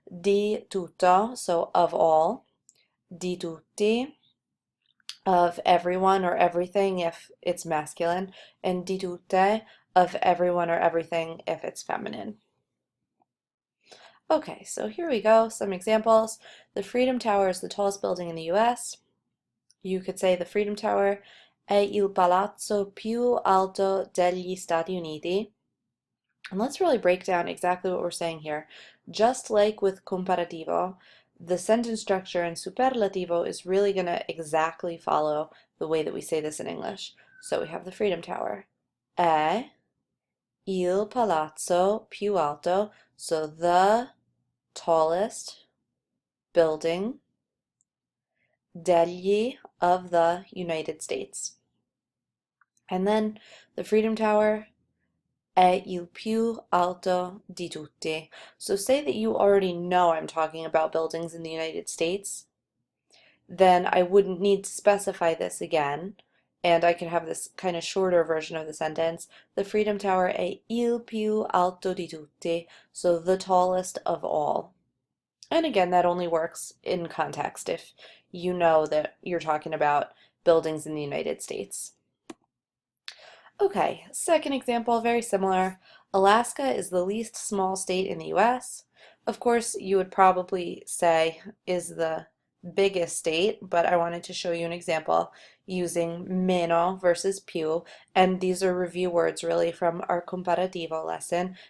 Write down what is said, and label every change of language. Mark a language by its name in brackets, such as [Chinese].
[Italian] Di tutto, [English] so of all, [Italian] di tutti, [English] of everyone or everything if it's masculine, and [Italian] di tutte, [English] of everyone or everything if it's feminine. Okay, so here we go, some examples. The Freedom Tower is the tallest building in the US. You could say the [Italian] Freedom Tower è il palazzo più alto degli Stati Uniti. [English] And let's really break down exactly what we're saying here. Just like with comparativo, the sentence structure in superlativo is really going to exactly follow the way that we say this in English. So we have the Freedom Tower. [Italian] È il palazzo più alto, [English] so the tallest building, [Italian] degli, [English] of the United States. And then the [Italian] Freedom Tower è il più alto di tutti. [English] So say that you already know I'm talking about buildings in the United States, then I wouldn't need to specify this again, and I could have this kind of shorter version of the sentence. [Italian] The Freedom Tower è il più alto di tutti, [English] so the tallest of all. And again, that only works in context if you know that you're talking about buildings in the United States. Okay, second example, very similar. Alaska is the least small state in the US. Of course, you would probably say is the biggest state, but I wanted to show you an example using meno versus più, and these are review words really from our comparativo lesson.